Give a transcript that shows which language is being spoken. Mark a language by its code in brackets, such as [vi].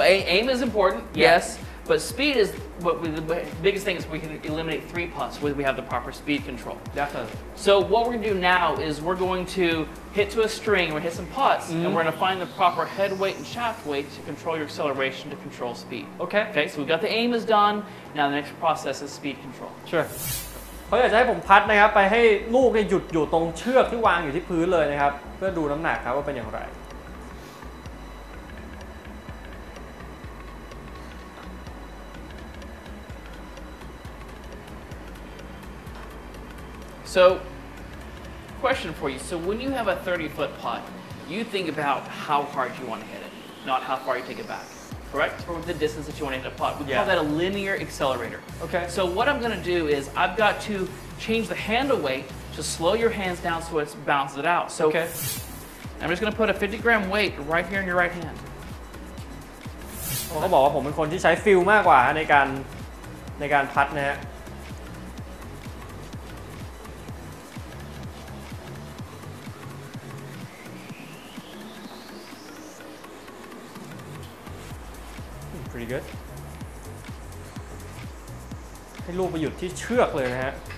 [en] Aim is important, yes, but speed is the biggest thing is we can eliminate 3 putts when we have the proper speed control. Definitely. So what we're going to do now is we're going to hit to a string, we're going to hit some putts, and we're going to find the proper head weight and shaft weight to control your acceleration to control speed. Okay. Okay, so we've got the aim is done, now the next process is speed control. Sure. [th] เขาอยากจะให้ผมพัดนะครับไปให้ลูกเนี่ยหยุดอยู่ตรงเชือกที่วางอยู่ที่พื้นเลยนะครับเพื่อดูน้ำหนักครับว่าเป็นอย่างไร [en] So, question for you. So when you have a 30-foot putt, you think about how hard you want to hit it, not how far you take it back. Correct? Or the distance that you want to hit a putt. We call that a linear accelerator. Okay. So what I'm going to do is I've got to change the handle weight to slow your hands down so it balances it out. So okay. I'm just going to put a 50-gram weight right here in your right hand. [th] เขาบอกว่าผมเป็นคนที่ใช้ฟิลมากกว่าในการพัดนะฮะ [en] Pretty good [th] ให้ลูกไปหยุดที่เชือกเลยนะฮะ